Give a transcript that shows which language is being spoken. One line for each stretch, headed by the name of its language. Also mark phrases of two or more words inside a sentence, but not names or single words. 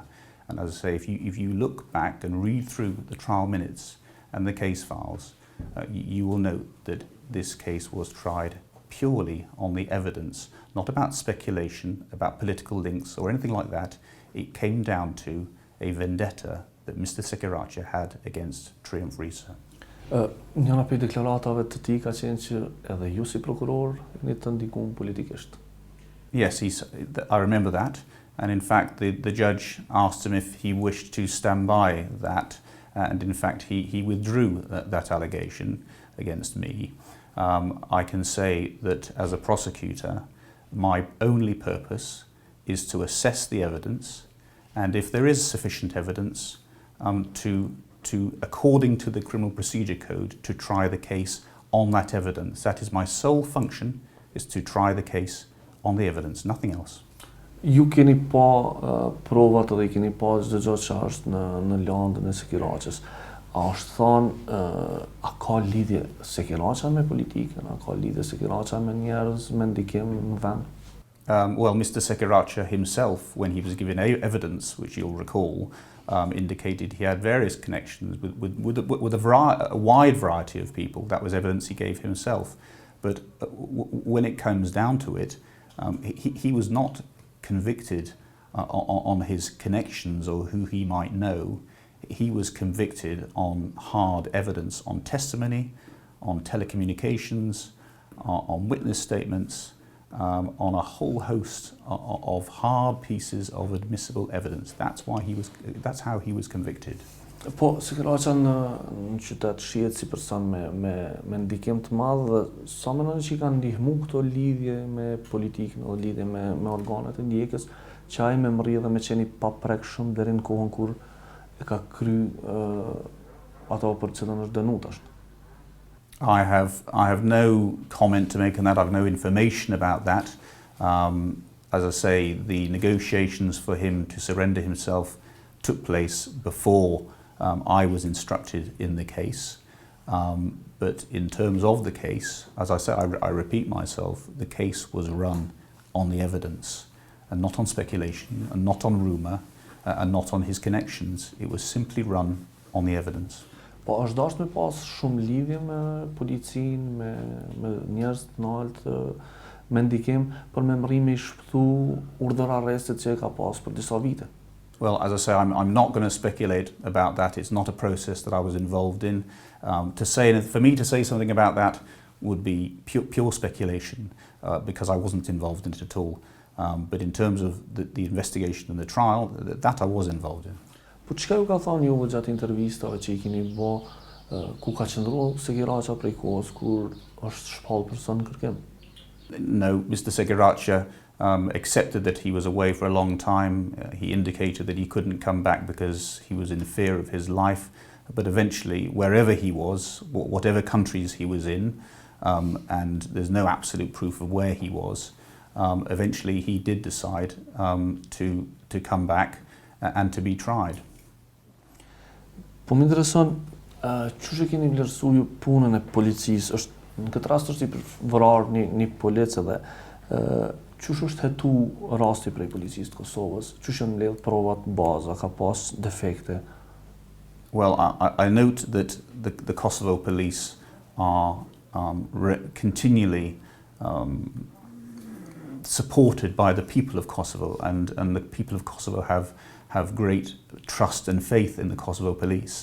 English: And as I say, if you look back and read through the trial minutes and the case files, you will note that this case was tried purely on the evidence, not about speculation, about political links or anything like that. It came down to a vendetta that Mr. Sikiracha had against Triumfi.
Albanian: Njëra prej deklaratave të tij ka qenë që edhe ju si prokuror jeni të ndikuar politikisht.
English: Yes, I remember that. And in fact, the judge asked him if he wished to stand by that, and in fact he withdrew that allegation against me. I can say that as a prosecutor, my only purpose is to assess the evidence, and if there is sufficient evidence, to according to the Criminal Procedure Code, to try the case on that evidence. That is my sole function, is to try the case on the evidence, nothing else.
Albanian: Ju keni pa provat edhe keni pa çdo gjë që është në landën e Sikirachës. A është thonë, a ka lidhje Sikiracha me politikën, a ka lidhje Sikiracha me njerëz me ndikim në vend?
English: Well, Mr. Sikiracha himself, when he was given evidence, which you'll recall, indicated he had various connections with a wide variety of people. That was evidence he gave himself. But when it comes down to it, he was not convicted on his connections or who he might know. He was convicted on hard evidence, on testimony, on telecommunications, on witness statements, on a whole host of hard pieces of admissible evidence. That's how he was convicted.
Albanian: Po, Sikiracha në qytet shihet si person me ndikim të madh dhe sa mendon që i kanë ndihmuar këto lidhje me politikën ose lidhje me organet e ndjekjes, që ai me mrri dhe me qeni pa prekshëm deri në kohën kur e ka kry ato për cilën është dënuar tash.
English: I have no comment to make on that. I have no information about that. As I say, the negotiations for him to surrender himself took place before I was instructed in the case. But in terms of the case, as I said, I repeat myself, the case was run on the evidence and not on speculation and not on rumour and not on his connections. It was simply run on the evidence.
Albanian: Po është dashur me pas shumë lidhje me policinë, me njerëz të naltë, me ndikim për me mrimi shpëtu urdhër arrestit që e ka pas për disa vite.
English: Well, as I say, I'm not going to speculate about that. It's not a process that I was involved in. For me to say something about that would be pure speculation because I wasn't involved in it at all. But in terms of the investigation and the trial, that I was involved in.
Albanian: Po çka ju ka thënë juve gjatë intervistave që I keni bë, ku ka qëndruar Sekiraqa prej kohës kur është shpall person në kërkim?
English: No, Mr. Sekiraqa accepted that he was away for a long time. He indicated that he couldn't come back because he was in fear of his life. But eventually, wherever he was, whatever countries he was in, and there's no absolute proof of where he was, eventually he did decide to come back and to be tried.
Albanian: Po më intereson, çush e keni vlerësuar ju punën e policisë? Në këtë rast është I vrarë një polic edhe çush është hetu rasti prej policisë të Kosovës? Çush janë mbledh provat baza, ka pas defekte?
English: Well, I note that the Kosovo police are continually supported by the people of Kosovo, and the people of Kosovo have great trust and faith in the Kosovo police.